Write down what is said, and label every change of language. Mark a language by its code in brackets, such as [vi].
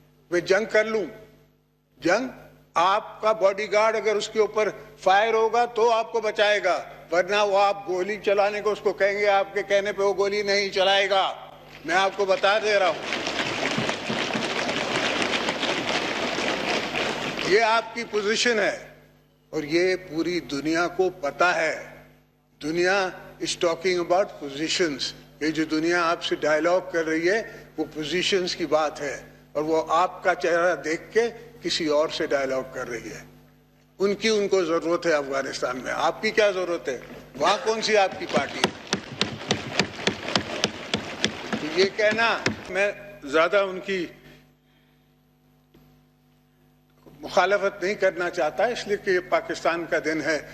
[ur] میں جنگ کر لوں, جنگ آپ کا باڈی گارڈ اگر اس کے اوپر فائر ہوگا تو آپ کو بچائے گا, ورنہ وہ آپ گولی چلانے کو اس کو کہیں گے, آپ کے کہنے پہ وہ گولی نہیں چلائے گا. میں آپ کو بتا دے رہا ہوں, یہ آپ کی پوزیشن ہے, اور یہ پوری دنیا کو پتا ہے. [en] Duniya is talking about positions. [ur] یہ جو دنیا آپ سے ڈائلاگ کر رہی ہے وہ پوزیشنز کی بات ہے, اور وہ آپ کا چہرہ دیکھ کے کسی اور سے ڈائلاگ کر رہی ہے. ان کو ضرورت ہے افغانستان میں, آپ کی کیا ضرورت ہے؟ وہاں کون سی آپ کی پارٹی ہے؟ یہ کہنا, میں زیادہ ان کی مخالفت نہیں کرنا چاہتا, اس لیے کہ یہ پاکستان کا دن ہے.